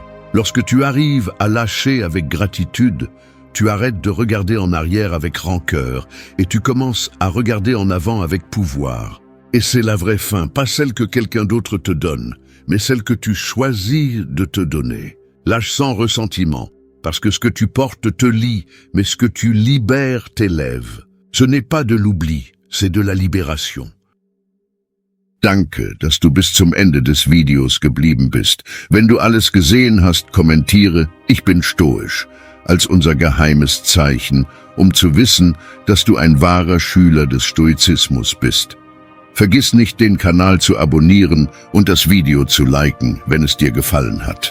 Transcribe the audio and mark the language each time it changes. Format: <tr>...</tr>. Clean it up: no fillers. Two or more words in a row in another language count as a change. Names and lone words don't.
<fr>Lorsque tu arrives à lâcher avec gratitude, tu arrêtes de regarder en arrière avec rancœur et tu commences à regarder en avant avec pouvoir. Et c'est la vraie fin, pas celle que quelqu'un d'autre te donne, mais celle que tu choisis de te donner. Lâche sans ressentiment, parce que ce que tu portes te lie, mais ce que tu libères t'élève. Ce n'est pas de l'oubli, c'est de la libération.</fr> <de>Danke, dass du bis zum Ende des Videos geblieben bist. Wenn du alles gesehen hast, kommentiere, ich bin stoisch, als unser geheimes Zeichen, um zu wissen, dass du ein wahrer Schüler des Stoizismus bist. Vergiss nicht, den Kanal zu abonnieren und das Video zu liken, wenn es dir gefallen hat.</de>